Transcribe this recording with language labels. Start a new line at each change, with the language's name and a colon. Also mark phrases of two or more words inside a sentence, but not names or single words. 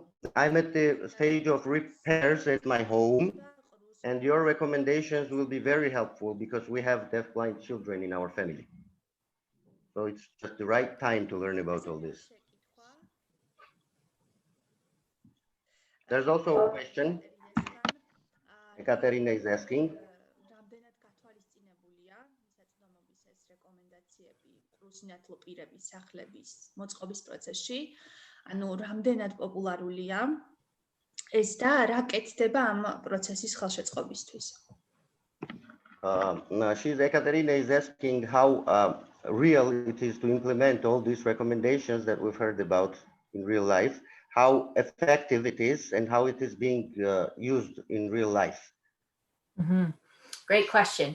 English: I'm at the stage of repairs at my home, and your recommendations will be very helpful because we have deaf-blind children in our family. So it's just the right time to learn about all this. There's also a question. Ekaterina is asking.
Georgian: სინათლო პირების სახლების მოწყობის პროცესში, ანუ რამდენად პოპულარულია ეს და რა კეთდება ამ პროცესის ხელშეწყობისთვის?
English: Ekaterina is asking how real it is to implement all these recommendations that we've heard about in real life, how effective it is and how it is being used in real life. Mm-hmm. Great question.